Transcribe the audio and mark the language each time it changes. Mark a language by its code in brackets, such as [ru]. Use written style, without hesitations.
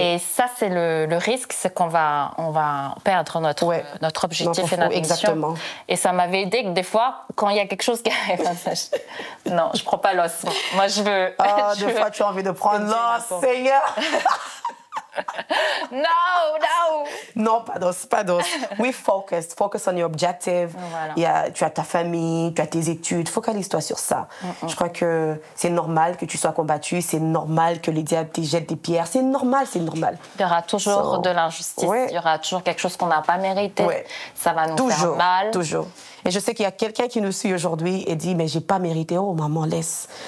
[fr] Et ça, c'est le risque, c'est qu'on va perdre notre objectif et notre mission. Exactement. Et ça m'avait aidé que des fois, quand il y a quelque chose qui arrive, non, je prends pas l'os. Moi, je veux... Des fois, tu as envie de prendre l'os, Seigneur. [en] No. [fr] Non, pas d'os. [en] We focus on your objective. [fr] Voilà. Tu as ta famille, tu as tes études. Focalise-toi sur ça. Je crois que c'est normal que tu sois combattu. C'est normal que les diables te jettent des pierres. C'est normal. Il y aura toujours de l'injustice. Ouais. Il y aura toujours quelque chose qu'on n'a pas mérité. Ouais. Ça va nous faire mal. Toujours. Et je sais qu'il y a quelqu'un qui nous suit aujourd'hui et dit, mais j'ai pas mérité. Oh, maman, laisse.